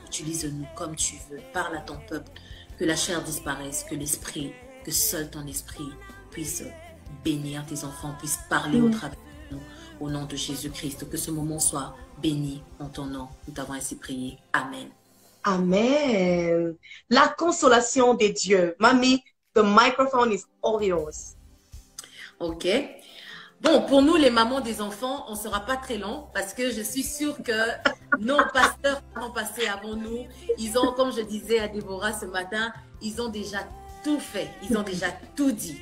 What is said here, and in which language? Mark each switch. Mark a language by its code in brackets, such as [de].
[fr] Utilise-nous comme tu veux. Parle à ton peuple. Que la chair disparaisse, que l'esprit, que seul ton esprit puisse bénir tes enfants, puisse parler au travers de nous. Au nom de Jésus-Christ, que ce moment soit béni en ton nom. Nous t'avons ainsi prié. Amen. Amen. La consolation des dieux. [en] Mamie, the microphone is all yours. Ok. [fr] Bon, pour nous, les mamans des enfants, on ne sera pas très long parce que je suis sûre que nos pasteurs qui ont passé avant nous, ils ont, comme je disais à Déborah ce matin, ils ont déjà tout fait, ils ont déjà tout dit.